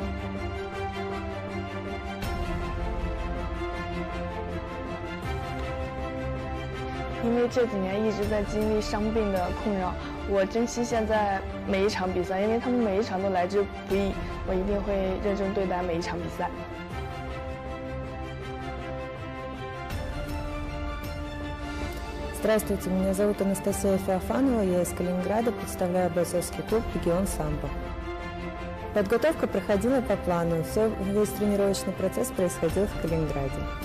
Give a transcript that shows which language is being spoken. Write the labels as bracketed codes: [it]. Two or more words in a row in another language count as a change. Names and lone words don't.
[zh] 因为这几年一直在经历伤病的困扰，我珍惜现在每一场比赛，因为他们每一场都来之不易，我一定会认真对待每一场比赛。 [ru] Здравствуйте, меня зовут Анастасия Феофанова, я из Калининграда, представляю бойцовский клуб «Регион Самбо». Подготовка проходила по плану, весь тренировочный процесс происходил в Калининграде.